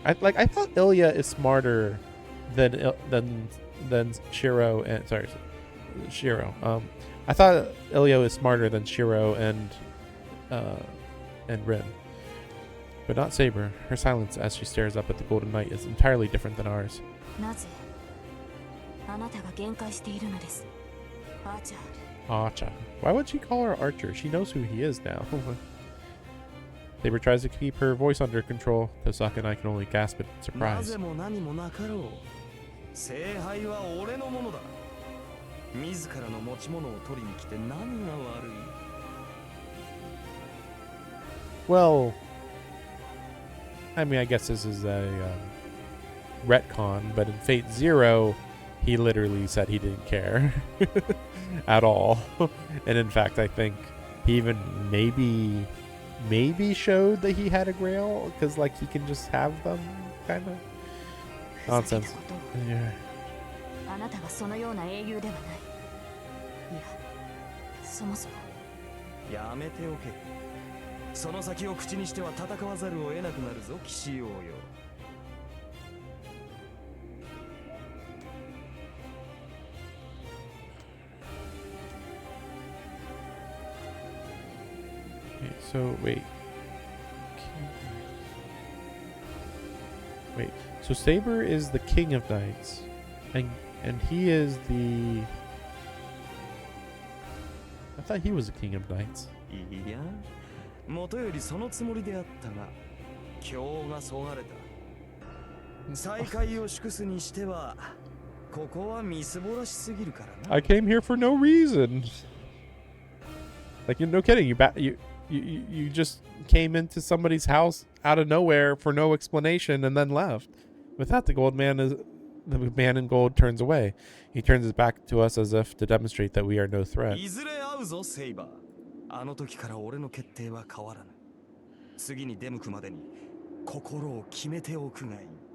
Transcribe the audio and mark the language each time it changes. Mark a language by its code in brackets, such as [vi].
[en] I thought Ilya is smarter than Shiro and Shiro. I thought Ilya is smarter than Shiro and Rin. But not Saber. Her silence as she stares up at the Golden Knight is entirely different than ours. [ja] あなたが限界しているのです。アーチャー。 [en] Archer. Why would she call her Archer? She knows who he is now. Saber tries to keep her voice under control. Tosaka and I can only gasp in surprise. [ja] なぜも何もなかろう。聖杯は俺のものだ。自らの持ち物を取りに来て何が悪い。 [en] Well, I mean, I guess this is a retcon, but in Fate Zero, he literally said he didn't care at all. And in fact, I think he even maybe showed that he had a grail because like he can just have them, kind of nonsense. Yeah. [ja] あなたがそのような英雄ではない。いや、そもそも。やめておけ。その先を口にしては戦わざるを得なくなるぞ、騎士王よ。 [en] Okay, so wait. Wait. So Saber is the king of knights, and he is the. I thought he was the king of knights. [ja] いや、もとよりそのつもりであったが、今日がそがれた。再会を祝すにしては、ここはみすぼらしすぎるからな。 [en] I came here for no reason. Like, no kidding. You just came into somebody's house out of nowhere for no explanation and then left. With that, the man in gold turns away. He turns his back to us as if to demonstrate that we are no threat. [ja] いずれ会うぞ、セイバー。あの時から俺の決定は変わらぬ。次に出向くまでに心を決めておくがいい。